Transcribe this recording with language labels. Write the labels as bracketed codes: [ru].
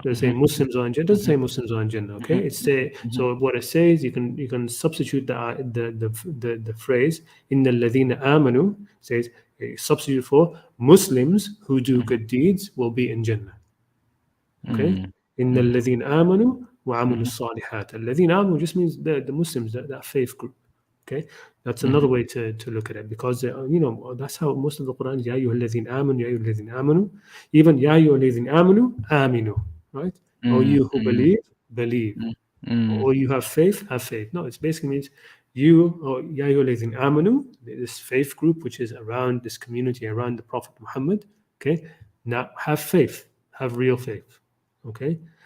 [en] does it say Muslims are in Jannah? It doesn't say Muslims are in Jannah. Okay, it's so what it says, you can substitute the phrase [ar] in the ladina amanu, [en] says substitute for Muslims who do good deeds will be in Jannah. [ar] Okay, in the ladina amanu وعملوا الصالحات. الذين آمنوا [en] just means the Muslims, that faith group. Okay, that's another way to look at it, because that's how most of the Quran is. [ar] يا أيها الذين آمنوا, يا أيها الذين آمنوا, even يا أيها الذين آمنوا آمنوا, right? [en] Or you who believe, or you have faith, have faith. No, it basically means you, or [ar] يا أيها الذين آمنوا, [en] this faith group which is around this community, around the Prophet Muhammad. Okay, now have faith, have real faith. Okay.